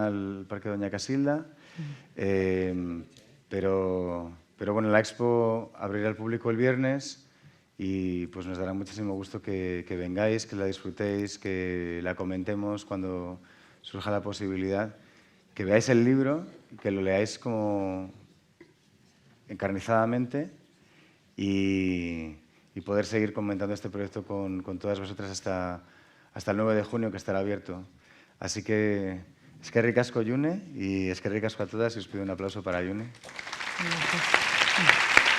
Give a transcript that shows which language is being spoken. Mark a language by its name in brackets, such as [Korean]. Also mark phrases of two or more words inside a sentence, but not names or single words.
[Spanish] al Parque Doña Casilda, pero Pero bueno, la expo abrirá al público el viernes y pues nos dará muchísimo gusto que vengáis, que la disfrutéis, que la comentemos cuando surja la posibilidad, que veáis el libro, que lo leáis como encarnizadamente y poder seguir comentando este proyecto con todas vosotras hasta el 9 de junio, que estará abierto. Así que [Basque] eskerrik asko, [Spanish] June, y [Basque] eskerrik asko [Spanish] a todas, y os pido un aplauso para June. Gracias.